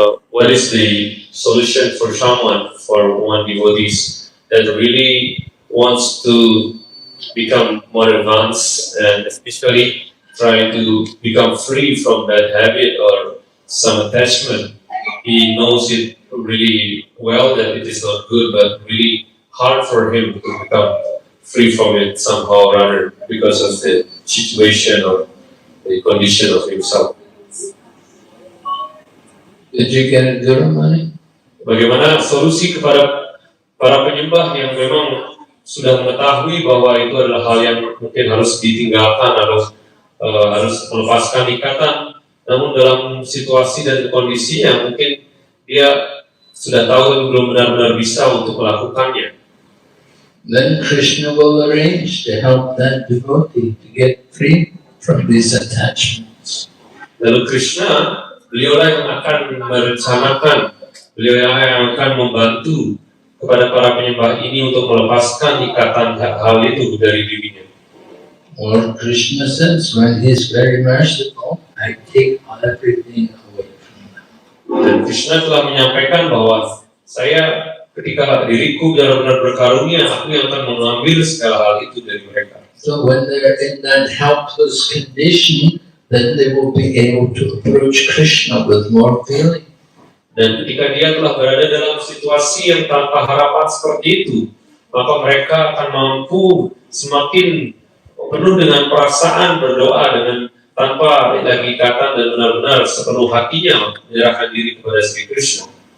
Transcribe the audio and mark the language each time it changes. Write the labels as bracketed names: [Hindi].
[English] What is the solution for someone, for one devotees that really wants to become more advanced and especially try to become free from that habit or some attachment? He knows it really well that it is not good, but really hard for him to become free from it somehow or other because of the situation or the condition of himself. Did you get it, Guru Mani? [Indonesian] Bagaimana solusi kepada para penyembah yang memang sudah mengetahui bahwa itu adalah hal yang mungkin harus ditinggalkan atau harus melepaskan ikatan, namun dalam situasi dan kondisinya mungkin dia sudah tahu tapi belum benar-benar bisa untuk melakukannya. [English] Then Krishna will arrange to help that devotee to get free from these attachments. [Indonesian] Lalu Krishna, beliaulah yang akan merencanakan, beliau yang akan membantu kepada para penyembah ini untuk melepaskan ikatan hal itu dari dirinya. [English] Or Krishna says, when he is very merciful, I take everything away from them. [Indonesian] Dan Krishna telah menyampaikan bahwa saya ketika diriku benar-benar berkarunia, aku yang akan mengambil segala hal itu dari mereka. [English] So when they're in that helpless condition, then they will be able to approach Krishna with more feeling. [Indonesian] Dan ketika dia telah berada dalam situasi yang tanpa harapan seperti itu, maka mereka akan mampu semakin penuh dengan perasaan berdoa dengan tanpa lagi ikatan dan benar-benar sepenuh hatinya menyerahkan diri kepada Sri Krishna.